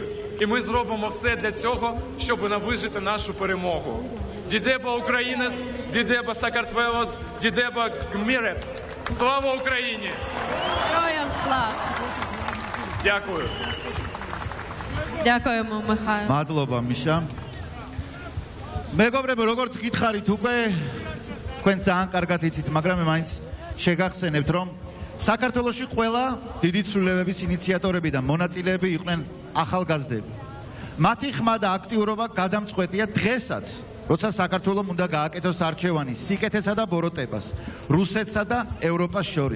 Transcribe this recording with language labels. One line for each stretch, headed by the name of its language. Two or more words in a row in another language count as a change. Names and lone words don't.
Ukrainian: І ми зробимо все для цього, щоб наближити нашу перемогу.
Georgian: დიდება უკრაინას, დიდება საქართველოს, დიდება გმირებს.
Ukrainian: Слава Україні! Героям слава! Дякую. Дякуємо, Михайло.
Georgian: მადლობა, მიშა. მეგობრებო, როგორც გითხარით უკვე, თქვენ ძალიან კარგად იცით, მაგრამ მე მაინც შეგახსენებთ, რომ საქართველოში ყველა დიდი ცვლილებების ინიციატორები და მონაწილეები იყვნენ ახალგაზრდები. მათი ხმა და აქტიურობა გადამწყვეტია დღესაც, როცა საქართველოს უნდა გააკეთოს არჩევანი სიკეთესა და ბოროტებას რუსეთსა და ევროპას შორის.